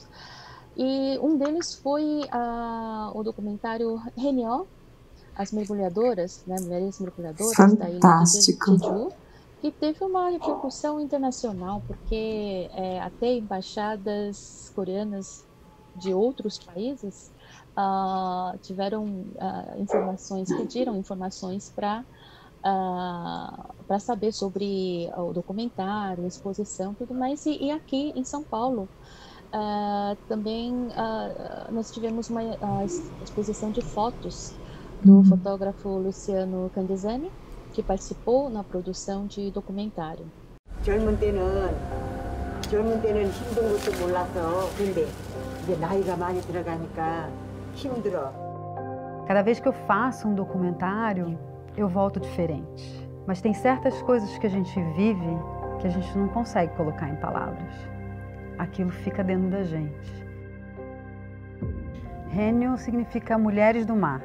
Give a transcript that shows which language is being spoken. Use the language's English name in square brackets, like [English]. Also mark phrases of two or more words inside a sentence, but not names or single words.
[Portuguese] E um deles foi o documentário Renyo, as mergulhadoras, né, mulheres mergulhadoras da ilha de Jeju, que teve uma repercussão internacional, porque até embaixadas coreanas de outros países pediram informações para saber sobre o documentário, a exposição, tudo mais. E aqui em São Paulo também nós tivemos uma exposição de fotos do fotógrafo Luciano Candesani, que participou na produção de documentário. [Korean] 젊은 때는 힘든 것도 몰라서 근데 이제 나이가 많이 들어가니까 힘들어. [Portuguese] Cada vez que eu faço um documentário, eu volto diferente. Mas tem certas coisas que a gente vive que a gente não consegue colocar em palavras. Aquilo fica dentro da gente. Rênio significa mulheres do mar.